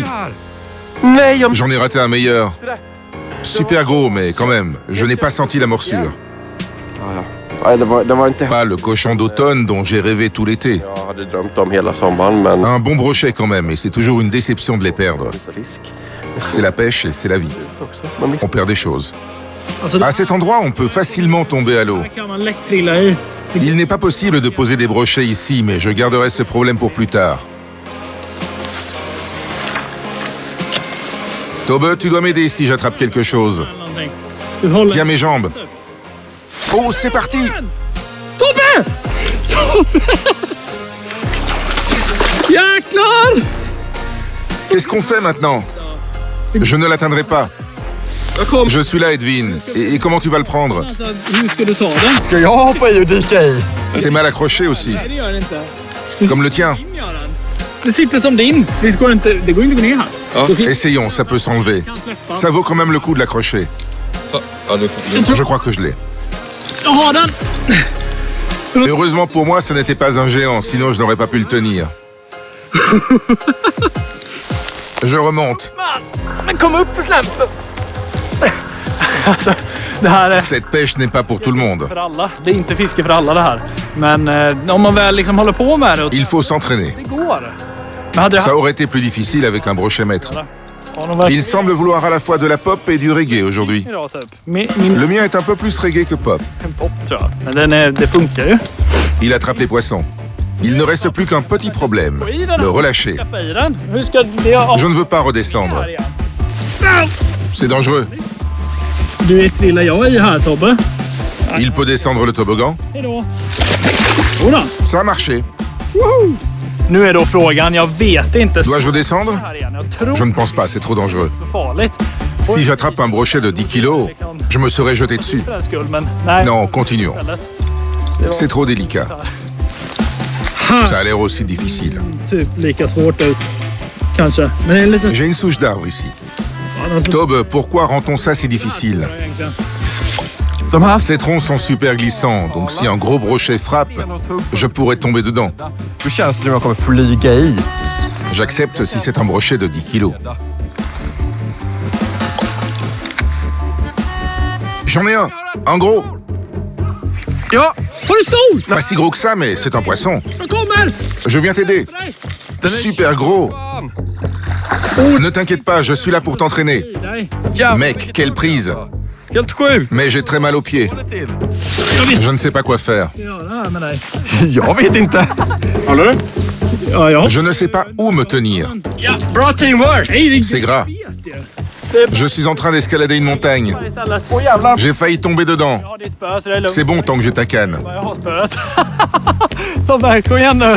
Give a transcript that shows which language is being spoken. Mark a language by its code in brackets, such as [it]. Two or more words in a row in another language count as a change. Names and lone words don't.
[sv] Nej, jag... [fr] J'en ai raté un meilleur. Super gros, mais quand même, je n'ai pas senti la morsure. [sv] Nej, det var inte... [fr] Pas le cochon d'automne dont j'ai rêvé tout l'été. [sv] Jag hade drömt om hela sommaren, men... [fr] Un bon brochet quand même, et c'est toujours une déception de les perdre. [sv] Vissa fisk. [fr] C'est la pêche et c'est la vie. [sv] Också. Men [fr] On perd des choses. [sv] Alltså, [fr] À cet endroit, on peut facilement tomber à l'eau. [sv] här kan man lätt trilla i. [fr] Il n'est pas possible de poser des brochets ici, mais je garderai ce problème pour plus tard. Tobbe, tu dois m'aider si j'attrape quelque chose. [sv] Någonting. Du håller... [fr] Tiens mes jambes. Oh, c'est parti! [sv] Tobbe! Tobbe! Jäklar! [fr] Qu'est-ce qu'on fait maintenant? Je ne l'atteindrai pas. Je suis là, Edwin. Et comment tu vas le prendre? [sv] Alltså, hur ska du ta den? ska jag hoppa i och dyka i? [fr] C'est mal accroché aussi. [sv] Nej, det gör det inte. [fr] Comme le tien. [sv] Din gör den. Det sitter som din. Det går inte att gå ner här. [fr] Essayons, ça peut s'enlever. [sv] Kan släppa. [fr] Ça vaut quand même le coup de l'accrocher. Je crois que je l'ai. [sv] Jag har den! [fr] Heureusement pour moi, ce n'était pas un géant, sinon je n'aurais pas pu le tenir. Je remonte. [sv] Men kom upp på släppen! Alltså, det här är [fr] Cette pêche n'est pas pour tout le monde. [sv] för alla. Det är inte fiske för alla det här. Men om man väl liksom håller på med det och [fr] Il faut s'entraîner. [sv] det går. Men hade det [fr] Ça aurait été plus difficile avec un brochet maître. Il semble vouloir à la fois de la pop et du reggae aujourd'hui. [sv] Idag, typ. Min [fr] Le mien est un peu plus reggae que pop. [sv] pop tror jag. Men det funkar ju. [fr] Il attrape les poissons. Il ne reste plus qu'un petit problème, le relâcher. [sv] Släppa i den. Hur ska det... [fr] Je ne veux pas redescendre. [sv] Här igen. [fr] C'est dangereux. [sv] Du trillar jag i här, Tobbe. [fr] Il peut descendre le toboggan. [sv] Hejdå. Jodå. [fr] Ça a marché. [sv] Nu är då frågan, jag vet inte. [fr] Dois-je redescendre? [sv] Här igen. Jag tror [fr] Je ne pense pas, c'est trop dangereux. [sv] det är farligt. [fr] Si j'attrape un brochet de 10 kilos, je me serais jeté dessus. [sv] För den skull, men nej. [fr] Non, continuons. C'est trop délicat. Ça a l'air aussi difficile. [sv] Typ lika svårt ut. Kanske. Men det är en liten... [fr] J'ai une souche d'arbre ici. [sv] Alltså, Tobbe, [fr] pourquoi rend-on ça si difficile? [sv] egentligen. De här... [fr] Ces troncs sont super glissants, donc si un gros brochet frappe, je pourrais tomber dedans. [sv] Då känns det som jag kommer flyga i. [fr] J'accepte si c'est un brochet de 10 kilos. J'en ai un gros. [sv] Ja! Har du stor? [fr] Pas si gros que ça, mais c'est un poisson. [sv] Jag kommer! [fr] Je viens t'aider. Super gros. Ne t'inquiète pas, je suis là pour t'entraîner. [sv] Nej. [fr] Mec, quelle prise. [sv] Helt sjukt! [fr] Mais j'ai très mal aux pieds. Je ne sais pas quoi faire. [sv] Jag gör det här med dig. Jag vet inte. Håller du? Ja, jag... [fr] Je ne sais pas où me tenir. [sv] Ja, bra teamwork! Nej, det [fr] C'est gras. [sv] vet ju. [fr] Je suis en train d'escalader une montagne. [sv] Istället. Åh jävlar! [fr] J'ai failli tomber dedans. [sv] Jag har ditt spö så det är lugnt. [fr] C'est bon tant que j'ai ta canne. [sv] Jag har spöet. Tobbe, kom igen nu.